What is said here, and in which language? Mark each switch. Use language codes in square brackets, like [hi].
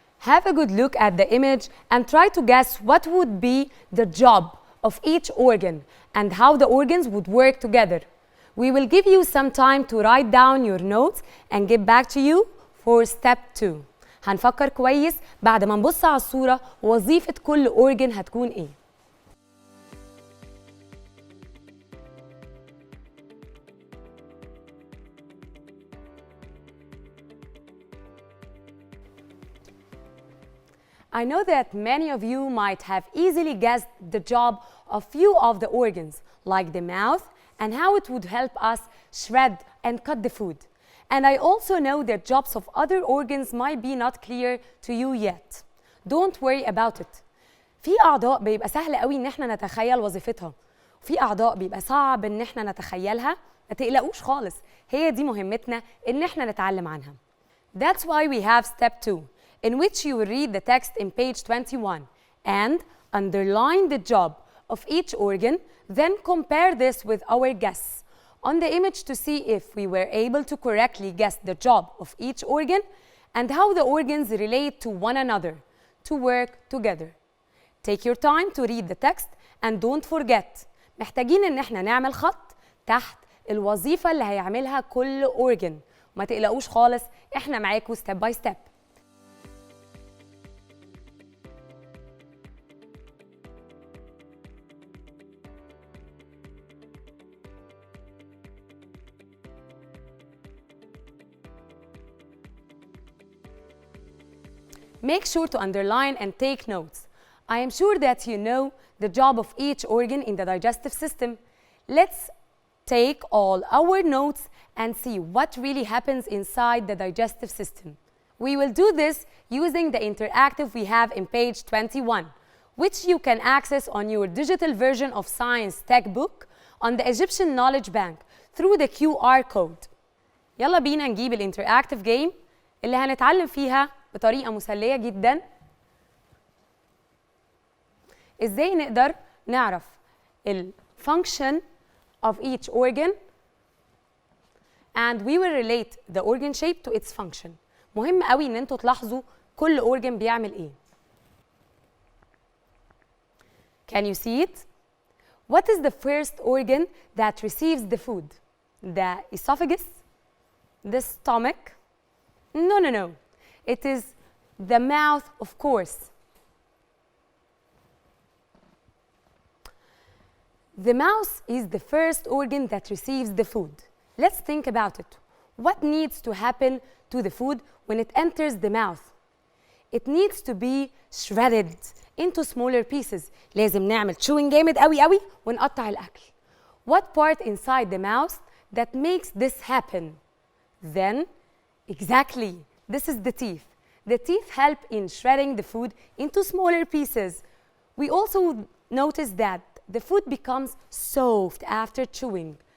[en] Have a good look at the image and try to guess what would be the job of each organ and how the organs would work together. We will give you some time to write down your notes and get back to you for step 2. [ar] هنفكر كويس بعد ما نبص على الصورة وظيفة كل organ هتكون إيه. [en] I know that many of you might have easily guessed the job of few of the organs, like the mouth, and how it would help us shred and cut the food. And I also know that jobs of other organs might be not clear to you yet. Don't worry about it. [ar] في أعضاء بيبقى سهل قوي إن احنا نتخيل وظيفتها. وفي أعضاء بيبقى صعب إن احنا نتخيلها. ما تقلقوش خالص. هي دي مهمتنا إن احنا نتعلم عنها. [en] That's why we have step 2, in which you will read the text in page 21 and underline the job of each organ, then compare this with our guess on the image to see if we were able to correctly guess the job of each organ and how the organs relate to one another to work together. Take your time to read the text and don't forget, [ar] محتاجين إن احنا نعمل خط تحت الوظيفة اللي هيعملها كل organ. ما تقلقوش خالص، احنا معاكم [en] step by step. Make sure to underline and take notes. I am sure that you know the job of each organ in the digestive system. Let's take all our notes and see what really happens inside the digestive system. We will do this using the interactive we have in page 21, which you can access on your digital version of Science Textbook on the Egyptian Knowledge Bank through the QR code. [ar] يلا بينا نجيب الانتراكتيف جيم اللي هنتعلم فيها بطريقة مسلية جدا ازاي نقدر نعرف ال [en] function of each organ and we will relate the organ shape to its function. [ar] مهم قوي ان انتوا تلاحظوا كل organ بيعمل ايه. [en] Can you see it? What is the first organ that receives the food? The esophagus? The stomach? No, no, no. It is the mouth, of course. The mouth is the first organ that receives the food. Let's think about it. What needs to happen to the food when it enters the mouth? It needs to be shredded into smaller pieces. [ar] لازم نعمل chewing جامد قوي قوي ونقطع الأكل. [en] What part inside the mouth that makes this happen? Then, exactly, this is the teeth. The teeth help in shredding the food into smaller pieces. We also notice that the food becomes soft after chewing.